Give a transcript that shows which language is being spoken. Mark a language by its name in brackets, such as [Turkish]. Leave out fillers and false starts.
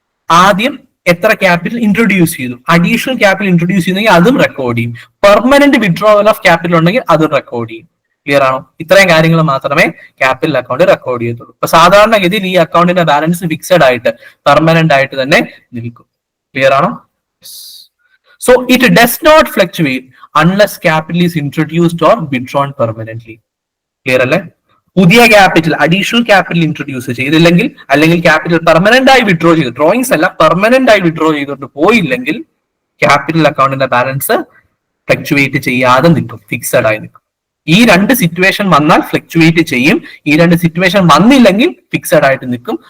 [Malayalam] ആദ്യം എത്ര capital introduce ചെയ്തു, അഡീഷണൽ ക്യാപിറ്റൽ ഇൻട്രൊഡ്യൂസ് ചെയ്യുന്നെങ്കിൽ അതും റെക്കോർഡ് ചെയ്യും. പെർമനന്റ് വിഡ്രോവൽ ഓഫ് ക്യാപിറ്റൽ ഉണ്ടെങ്കിൽ അതും റെക്കോർഡ് ചെയ്യും. ക്ലിയർ ആണോ? ഇത്രയും കാര്യങ്ങൾ മാത്രമേ ക്യാപിറ്റൽ അക്കൗണ്ട് റെക്കോർഡ് ചെയ്യത്തുള്ളൂ. ഇപ്പൊ സാധാരണഗതിയിൽ ഈ അക്കൗണ്ടിന്റെ ബാലൻസ് ഫിക്സഡ് ആയിട്ട് പെർമനന്റ് ആയിട്ട് തന്നെ നിൽക്കും. ക്ലിയർ ആണോ? [English] So it does not fluctuate unless capital is introduced or withdrawn permanently. [Malayalam] Clear അല്ലേ? പുതിയ ക്യാപിറ്റൽ, അഡീഷണൽ ക്യാപിറ്റൽ ഇൻട്രൊഡ്യൂസ് ചെയ്തില്ലെങ്കിൽ, അല്ലെങ്കിൽ ക്യാപിറ്റൽ പെർമനന്റ് ആയി വിഡ്രോ ചെയ്തു, ഡ്രോയിങ്സ് അല്ല പെർമനന്റ് ആയി വിഡ്രോ ചെയ്തുകൊണ്ട് പോയില്ലെങ്കിൽ ക്യാപിറ്റൽ അക്കൗണ്ടിന്റെ ബാലൻസ് ഫ്ലക്ച്വേറ്റ് ചെയ്യാതെ നിൽക്കും, ഫിക്സഡ് ആയി നിൽക്കും. ഈ രണ്ട് സിറ്റുവേഷൻ വന്നാൽ ഫ്ലക്ച്വേറ്റ് ചെയ്യും, ഈ രണ്ട് സിറ്റുവേഷൻ വന്നില്ലെങ്കിൽ ഫിക്സഡ് ആയിട്ട് നിൽക്കും.